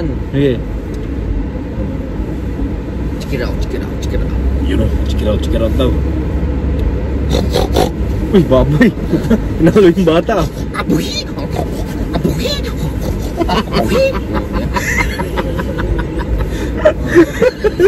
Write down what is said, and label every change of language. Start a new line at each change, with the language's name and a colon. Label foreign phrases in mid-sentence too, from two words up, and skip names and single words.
Filipino: Sige.
English: Check it out, check it out, check it out.
Filipino: Yun o,
English: check it out
Filipino: daw. Uy, baboy. Pinalo yung bata. Abuhi! Abuhi! Abuhi!